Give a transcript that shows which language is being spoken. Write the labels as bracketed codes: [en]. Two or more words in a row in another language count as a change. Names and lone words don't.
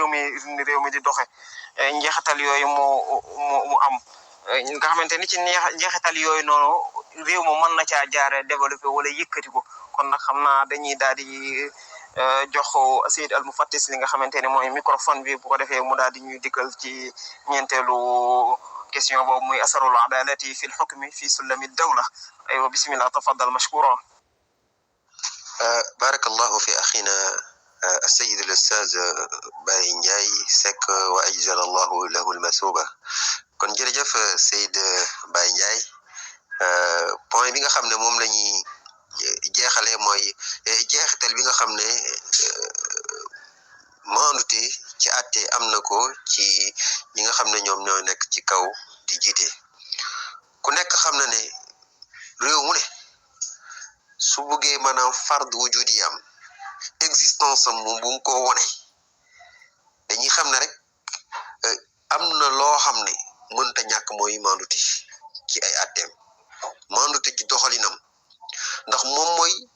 [wo] mi di doxe njeexital yooyu mu am nga xamante ni ci njeexital yooyu noonu réew mo mën na caa jaare développé wala yëkkati ko kon nag xam naa dañuy daal di jox Sayyid al Mufattis li nga xamante ne mooy microphone bi bu ko defee mu daal di ñuy dikkal ci ñeenteelu question boobu muy [ar] أثر العدالة في الحكم في سلم الدولة أيوا بسم الله تفضل مشكورة بارك الله في أخينا السيد الأستاذ باي نجاي سك وأجزل الله له المثوبة [wo] kon jërëjëf Seyd Baye Ndiaye point bi nga xam ne moom la ñuy jeexalee mooy jeexital bi nga xam ne maandute ci àtte am na ko ci ñi nga xam ne ñoom ñoo nekk ci kaw di jiite ku nekk xam na ne réew mu ne su buggee maanaam [ar] فرد وجودي [wo] am existence am moom bu mu ko wone dañuy xam ne rek am na loo xam ne mënta ñàkk mooy maandute ci ay àtteem maandute ci doxalinam ndax moom mooy